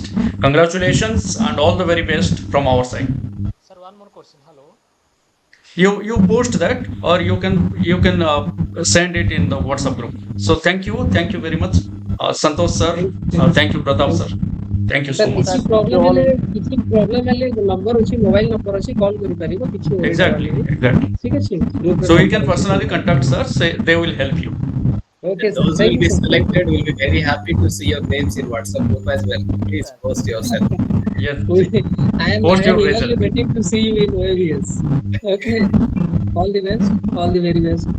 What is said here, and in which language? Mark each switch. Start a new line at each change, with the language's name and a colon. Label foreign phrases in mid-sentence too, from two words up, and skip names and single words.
English: Congratulations and all the very best from our side. Sir, one more question. Hello. You post that or you can send it in the WhatsApp group. So thank you very much Santosh sir, thank you Pratap sir, thank you so Sir, much.
Odia: କିଛି ପ୍ରବ୍ଲେମ ହେଲେ ନମ୍ବର ଅଛି,
English: mobile number
Odia: ଅଛି, କଲ କରି ପାରିବ କିଛି
English: Exactly.
Odia: ଠିକ ଅଛି.
English: So you can personally contact sir, say they will help you. Okay, sir. Those Thank will you, be sir. selected will be very happy to see your names in WhatsApp group as well. Please post yourself. Yes. I am Post your eagerly result. waiting to see you in OAVS. Okay. All the best. All the very best.